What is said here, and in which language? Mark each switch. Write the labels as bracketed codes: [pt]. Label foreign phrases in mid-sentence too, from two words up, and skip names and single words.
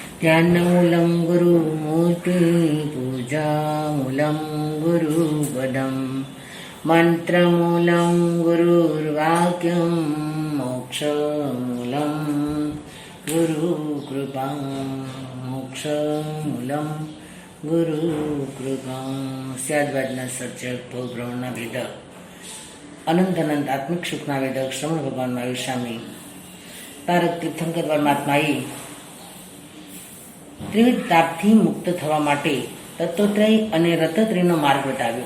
[sa] ध्यानमूलं गुरुमूर्ति पूजामूलं गुरुपदं मन्त्रमूलं गुरुर्वाक्यं मोक्षमूलं गुरुकृपा मोक्षमूलं गुरुकृपा [gu] સ્યાદવાદના સર્જક ભવબ્રહ્મના વેદક અનંત અનંત આત્મિક સુખના વેદક શ્રમણ ભગવાન મહાવીર સ્વામી તારક તીર્થંકર પરમાત્માએ ત્રિવિધ તાપથી મુક્ત થવા માટે તત્વત્રય અને રતત્રયનો માર્ગ બતાવ્યો.